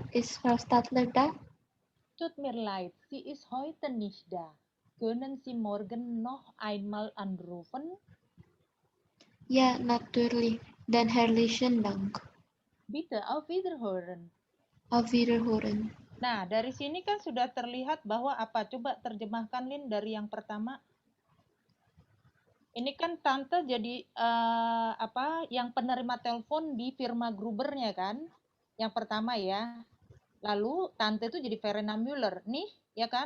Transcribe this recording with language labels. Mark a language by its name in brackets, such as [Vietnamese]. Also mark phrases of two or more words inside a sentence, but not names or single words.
[German] Ist Frau Stadler da? Tut mir leid, sie ist heute nicht da. Können Sie morgen noch einmal anrufen? Ja, natürlich. Dann herzlichen Dank. Bitte, auf Wiederhören. Auf Wiederhören. [Indonesian] Nah, dari sini kan sudah terlihat bahwa apa? Coba terjemahkan, Lin, dari yang pertama. Ini kan tante jadi yang penerima telepon di firma Grubernya kan? Yang pertama ya. Lalu tante itu jadi Verena Müller nih, ya kan?